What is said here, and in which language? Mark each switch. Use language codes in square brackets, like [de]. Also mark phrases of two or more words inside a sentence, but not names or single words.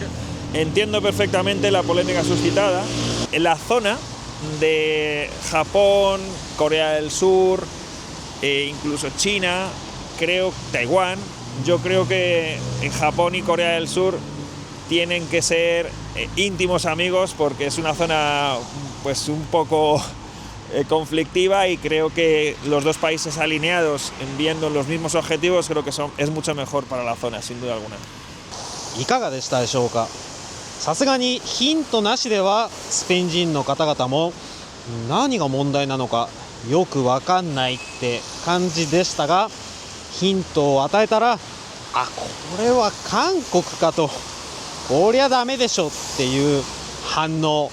[es] Entiendo perfectamente la polémica suscitada. En la zona de Japón, Corea del Sur, incluso China, Taiwán, yo creo que en Japón y Corea del Sur tienen que ser íntimos amigos porque es una zona pues un poco conflictiva y creo que los dos países alineados viendo los mismos objetivos creo que es mucho mejor para la zona, sin duda alguna. [ja] いかがでしたでしょうか。さすがにヒントなしではスペイン人の方々も何が問題なのかよく分かんないって感じでしたが、ヒントを与えたらこれは韓国かと、こりゃダメでしょっていう反応。